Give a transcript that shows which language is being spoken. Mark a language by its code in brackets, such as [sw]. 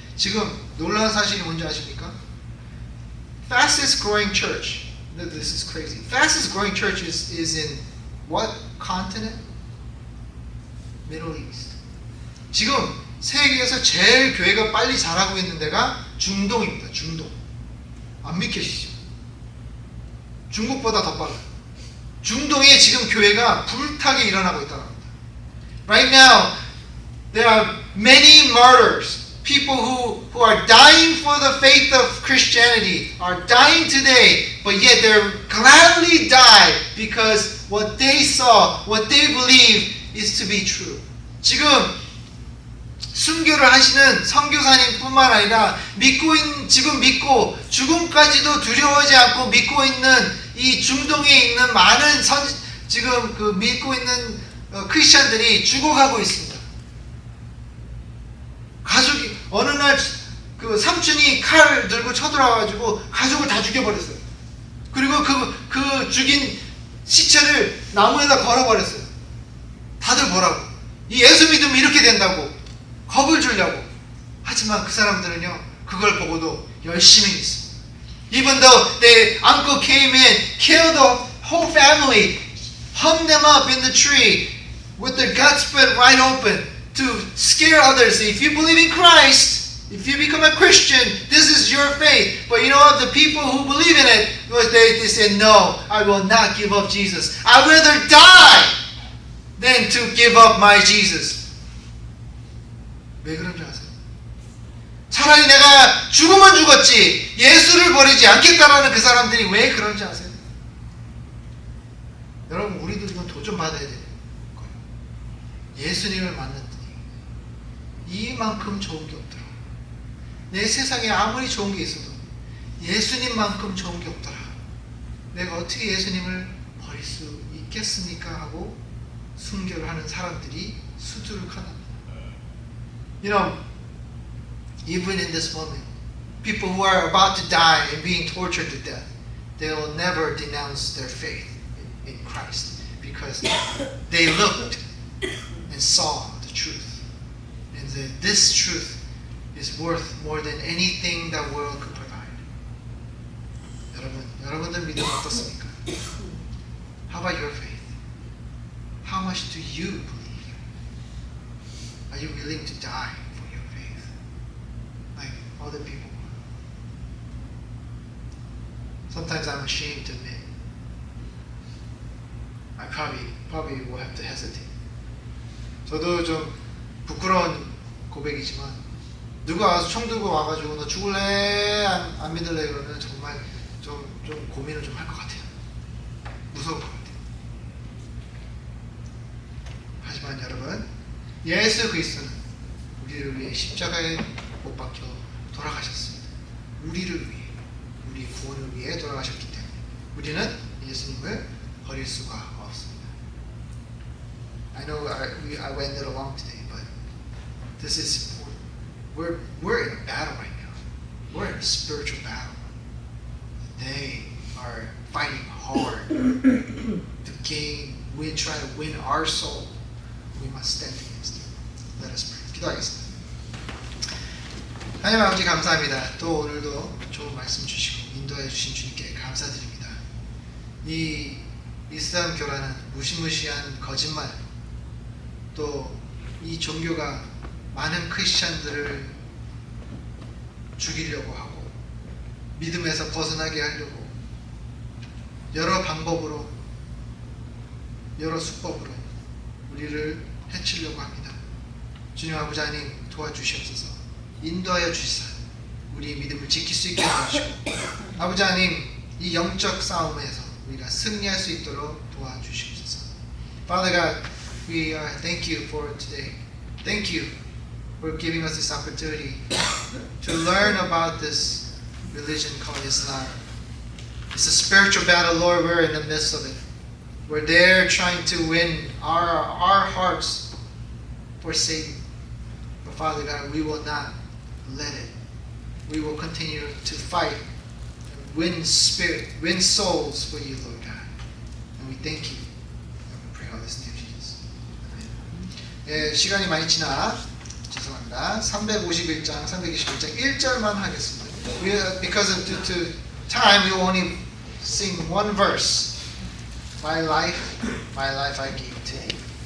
[ko] 지금 놀라운 사실이 뭔지 아십니까? [en] Fastest growing church. This is crazy. Fastest growing church is in what continent? Middle East. [ko] 지금 세계에서 제일 교회가 빨리 자라고 있는 데가 중동입니다. 중동. 안 믿기시죠? 중국보다 더 빨라요. 중동에 지금 교회가 불타게 일어나고 있다는 겁니다. [en] Right now, there are many martyrs, people who are dying for the faith of Christianity, are dying today, but yet they're gladly die because what they saw, what they believe is to be true. [ko] 지금 순교를 하시는 선교사님뿐만 아니라 지금 믿고 죽음까지도 두려워하지 않고 믿고 있는 이 중동에 있는 많은 지금 그 믿고 있는 크리스천들이 죽어가고 있습니다. 가족이 어느 날 그 삼촌이 칼을 들고 쳐들어와가지고 가족을 다 죽여버렸어요. 그리고 그 죽인 시체를 나무에다 걸어버렸어요. 다들 보라고. 이 예수 믿으면 이렇게 된다고 겁을 주려고. 하지만 그 사람들은요 그걸 보고도 열심히 있습니다. [en] Even though their uncle came in, killed the whole family, hung them up in the tree with their guts spread right open to scare others. If you believe in Christ, if you become a Christian, this is your faith. But you know what? The people who believe in it, they said, no, I will not give up Jesus. I'd rather die than to give up my Jesus. [ko] 왜 그런 줄 아세요? 차라리 내가 죽으면 죽었지 예수를 버리지 않겠다라는 그 사람들이 왜 그런지 아세요? 여러분 우리도 이건 도전 받아야 되는 거예요. 예수님을 만났더니 이만큼 좋은 게 없더라. 내 세상에 아무리 좋은 게 있어도 예수님만큼 좋은 게 없더라. 내가 어떻게 예수님을 버릴 수 있겠습니까? 하고 순교를 하는 사람들이 수두룩하답니다. [en] You know, even in this moment, people who are about to die and being tortured to death, they will never denounce their faith in Christ because they looked and saw the truth. And this truth is worth more than anything the world could provide. [ko] 여러분들 믿음 어떻습니까? [en] How about your faith? How much do you believe? Are you willing to die for your faith? Like other people. Sometimes I'm ashamed to admit. I probably will have to hesitate. [ko] 저도 좀 부끄러운 고백이지만 누가 와서 총 들고 와가지고 너 죽을래? 안 믿을래? 그러면 정말 좀 고민을 좀 할 것 같아요. 무서울 것 같아요. 하지만 여러분, 예수 그리스도는 우리를 위해 십자가에 못 박혀 돌아가셨습니다. 우리를 위해, 우리 구원을 위해 돌아가셨기 때문에 우리는 예수님을 버릴 수가 없습니다. [en] I know I went a little long today, but this is important. We're in a battle right now. We're in a spiritual battle. They are fighting hard to try to win our soul. We must stand against them. Let us pray. [ko] 기도하겠습니다. 하나님 아버지 감사합니다. 또 오늘도 좋은 말씀 주시고 인도해 주신 주님께 감사드립니다. 이 이슬람 교라는 무시무시한 거짓말, 또 이 종교가 많은 크리스찬들을 죽이려고 하고 믿음에서 벗어나게 하려고 여러 방법으로 여러 수법으로 우리를 해치려고 합니다. 주님 아버지 하나님 도와주시옵소서. 인도하여 주시사 우리 믿음을 지킬 수 있게 도와주시고 아버지 하나님 이 영적 싸움에서 우리가 승리할 수 있도록 도와주시옵소서. [en] Father God, we thank you for today. Thank you for giving us this opportunity to learn about this religion called Islam. It's a spiritual battle, Lord. We're in the midst of it. We're there trying to win our hearts for Satan. But Father God, we will not let it. We will continue to fight and win souls for you, Lord God. And we thank you. And we pray all this in your name, Jesus. Amen. [ko] 예, 시간이 많이 지나 죄송합니다. 351장, 321장 1절만 하겠습니다. [en] Because of due to time, we will only sing one verse. My life I give to you.